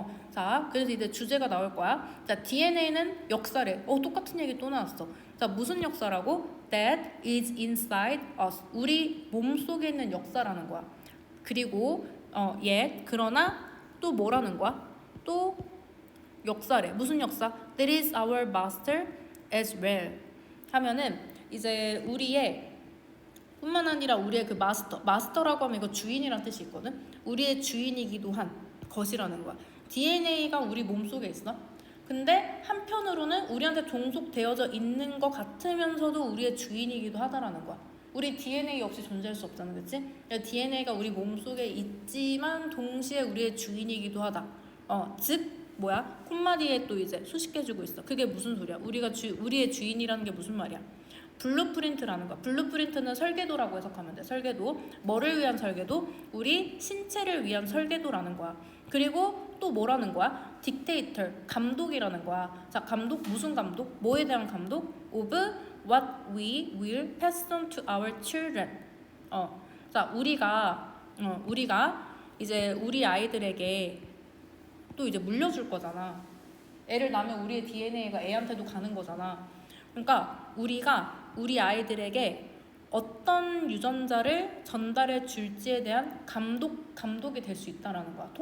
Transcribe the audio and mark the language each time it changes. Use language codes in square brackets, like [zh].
[ko] 자, 그래서 이제 주제가 나올 거야. 자, DNA는 역사래. 똑같은 얘기 또 나왔어. 자, 무슨 역사라고? [en] That is inside us. [ko] 우리 몸 속에 있는 역사라는 거야. 그리고, yet, 그러나 또 뭐라는 거야? 또 역사래. 무슨 역사? [en] That is our master as well. [ko] 하면은 이제 우리의 뿐만 아니라 우리의 그 마스터라고 하면 이거 주인이란 뜻이 있거든. 우리의 주인이기도 한 것이라는 거야. DNA가 우리 몸속에 있어. 근데 한편으로는 우리한테 종속되어져 있는 것 같으면서도 우리의 주인이기도 하다라는 거야. 우리 DNA 없이 존재할 수 없잖아, 그치? DNA가 우리 몸속에 있지만 동시에 우리의 주인이기도 하다. 즉 뭐야? 콤마디에 또 이제 수식해주고 있어. 그게 무슨 소리야? 우리의 주인이라는 게 무슨 말이야? 블루프린트라는 거야. 블루프린트는 설계도라고 해석하면 돼. 설계도. 뭐를 위한 설계도? 우리 신체를 위한 설계도라는 거야. 그리고 또 뭐라는 거야? 딕테이터, 감독이라는 거야. 자, 감독, 무슨 감독? 뭐에 대한 감독? [en] Of what we will pass on to our children. [ko] 자, 우리가 이제 우리 아이들에게 또 이제 물려줄 거잖아. 애를 낳으면 우리의 DNA가 애한테도 가는 거잖아. 그러니까 우리가 우리 아이들에게 어떤 유전자를 전달해 줄지에 대한 감독이 될 수 있다라는 거야.